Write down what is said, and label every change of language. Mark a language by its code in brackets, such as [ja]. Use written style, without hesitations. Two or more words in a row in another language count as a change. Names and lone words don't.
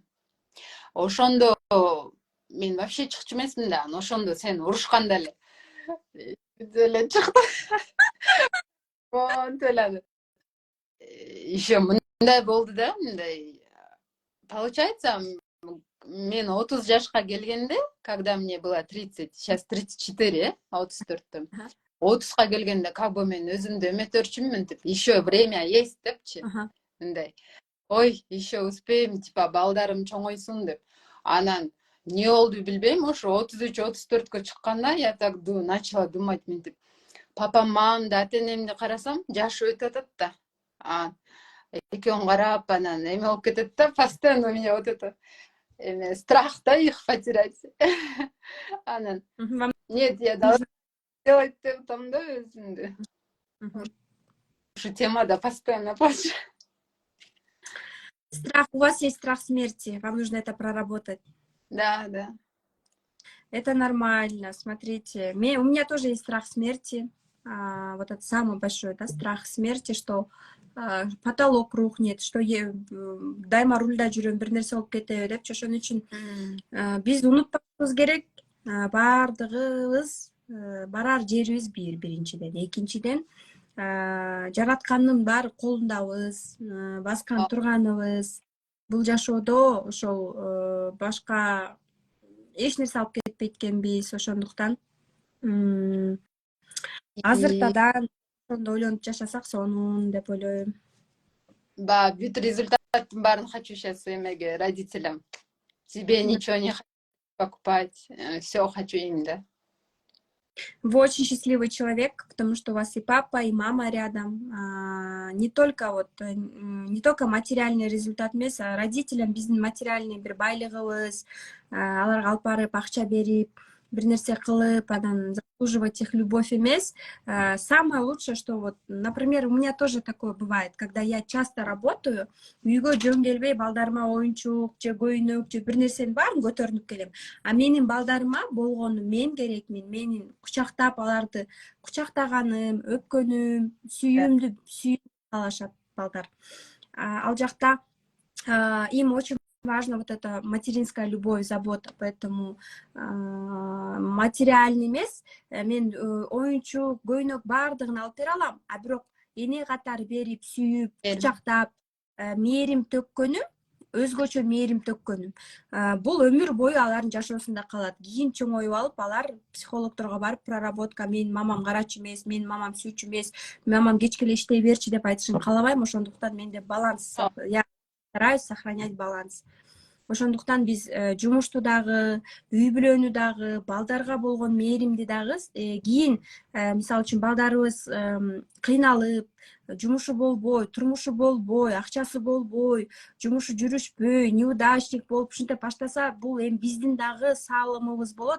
[ky] Ошондо мен вообще чыкчу эмесмин да, ошондо сен урушканда эле эле чыкты. Монтелады. Еще мындай болду да, мындай. Получается, мен 30 жашка келгенде, [ru] когда мне было 30, сейчас 34, [ky] 34-тüm. 30-га келгенде, [ru] как бы [ky] мен өзүмдү эметөрчүмүн деп, [ru] еще время есть [ky] депчи. Мындай. Ой, [ru] еще успеем, типа [ky] балдарым чоңойсун деп. Анан не болду билбейм, ошо 33-34-кө чыкканда [ru] я так начала думать, [ky] мен деп. Папам, мамамды, ата-энемди карасам, жашы өтүп атат да. Экөөң карап, анан эме болуп кетет да, [ru] постоянно у меня вот это страх, да, их потерять. Анан нет, я должна делать там, [ky] да, өзүмдү. Ушу темада [ru] постоянно плачу. Страх, у вас есть страх смерти, вам нужно это проработать. Да. Это нормально, смотрите. У меня тоже есть страх смерти. Вот это самый большой, да, страх смерти, что потолок рухнет, что [ky] дайма рульда жүрөм, бир нерсе болуп кетеби депчи. Ошон үчүн биз унутпашыбыз керек, баардыгыбыз барар жерибиз биринчиден, экинчиден жараткандын баары колундабыз, баскан турганыбыз. Бул жашоодо ошол башка эч нерсе алып кетпейт экенбиз. Ошондуктан азыртадан ошондо ойлонуп жашасак сонун деп ойлойм. Бүт результаттын баарын [ru] хочу сейчас [ky] эмеге, родителям. [ru] Тебе ничего не хочу покупать, все хочу им, да. Вы очень счастливый человек, потому что у вас и папа, и мама рядом. [ky] Не только материальный результат эмес, родителям биздин материальный бир байлыгыбыз, аларга алып барып акча берип, бир нерсе кылып, анан [ru] заслуживать их любовь [ky] эмес. [ru] Самое лучшее, что вот, например, у меня тоже такое бывает, когда я часто работаю, [ky] үйгө жөн келбей балдарыма оюнчук же көйнөк же бир нерсенин баарын көтөрүнүп келем. А менин балдарыма болгону мен керекмин, менин кучактап аларды кучактаганым, өпкөнүм, сүйүүмдү каалашат балдар. Ал жакта [ru] им очень важно вот эта материнская любовь, забота, поэтому [ky] материальный эмес, мен оюнчук, көйнөк баардыгын алып бере алам, а бирок эне катары берип, сүйүп, кучактап, мээрим төккөнүм, өзгөчө мээрим төккөнүм. Бул өмүр бою алардын жашоосунда калат. Кийин чоңоюп алып, алар психологдорго барып, проработка, менин мамам карачу эмес, менин мамам сүйчү эмес, мамам кечке эле иштей берчи деп айтышын каалабайм. Ошондуктан менде баланс, [ru] я стараюсь сохранять баланс. [ky] Ошондуктан биз жумушту дагы, үй бүлөнү дагы, балдарга болгон мээримди дагы кийин, мисалы үчүн балдарыбыз кыйналып, жумушу болбой, турмушу болбой, акчасы болбой, жумушу жүрүшпөй, неудачник болуп ушинтип баштаса, бул эми биздин дагы салымыбыз болот.